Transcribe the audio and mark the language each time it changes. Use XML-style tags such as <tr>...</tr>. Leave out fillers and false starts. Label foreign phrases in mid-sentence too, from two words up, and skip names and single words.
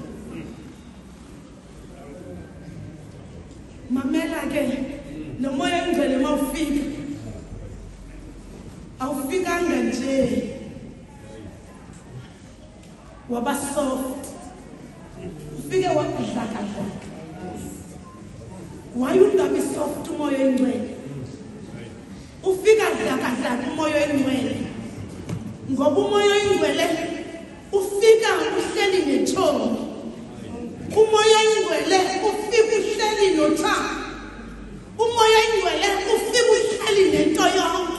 <xh>Mamela ke lo moya ingcwele mawufika awufikanga nje waba soft ufike wadlakadlaka. Wayungabi soft umoya ingcwele ufika dlakadlaka umoya ingcwele ngoba umoya ingcwele ufika uhleli nethoni. Umoya ingcwele ufika uhleli nothando. Umoya ingcwele ufika uhleli nento yonke.</xh>